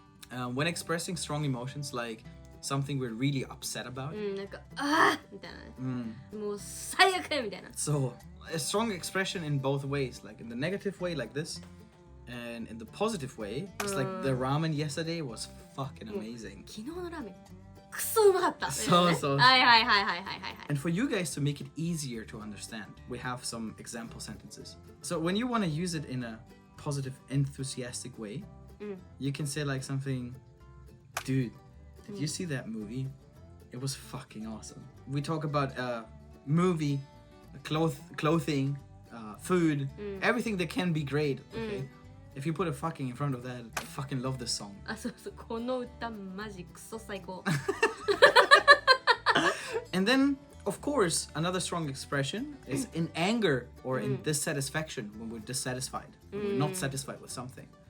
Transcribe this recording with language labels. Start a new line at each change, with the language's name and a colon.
English: When expressing strong emotions, like something we're really upset about.
Japanese: なんかみたいなね。もう最悪みたいな。
English: So a strong expression in both ways, like in the negative way like this, and in the positive way, it's like the ramen yesterday was fucking amazing.
Japanese: 昨日のラーメンクソうまかった。そうそう。はいはいはいはいはいはい。
English: And for you guys to make it easier to understand, we have some example sentences. So when you want to use it in a positive, enthusiastic way, you can say like something, dude, did you see that movie? It was fucking awesome. We talk about movie, clothing, food, everything that can be great, okay? If you put a fucking in front of that, I fucking love this song.
Japanese: あ、そうそう、この歌マジクソ最高。
English: And then, of course, another strong expression is in anger or in dissatisfaction when we're dissatisfied, when we're not satisfied with something.